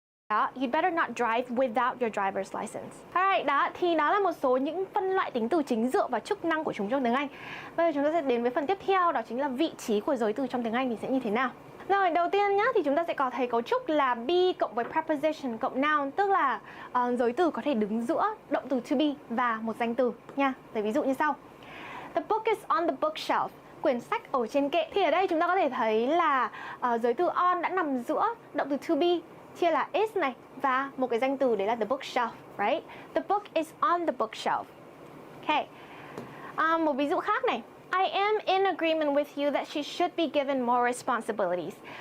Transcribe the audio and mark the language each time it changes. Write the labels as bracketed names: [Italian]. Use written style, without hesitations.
[English] Đó, you'd better not drive without your driver's license. [Vietnamese] Alright, đó, thì đó là một số những phân loại tính từ chính dựa vào chức năng của chúng trong tiếng Anh. Bây giờ chúng ta sẽ đến với phần tiếp theo, đó chính là vị trí của giới từ trong tiếng Anh thì sẽ như thế nào. Rồi, đầu tiên nhá, thì chúng ta sẽ có thấy cấu trúc là be cộng với preposition cộng noun, tức là giới từ có thể đứng giữa động từ to be và một danh từ nha. Lấy ví dụ như sau. [English] The book is on the bookshelf. [Vietnamese] Quyển sách ở trên kệ. Thì ở đây chúng ta có thể thấy là giới từ on đã nằm giữa động từ to be, chia là is này và một cái danh từ đấy là the bookshelf, right? [English] The book is on the bookshelf. Okay. [Vietnamese] Một ví dụ khác này. [English] I am in agreement with you that she should be given more responsibilities.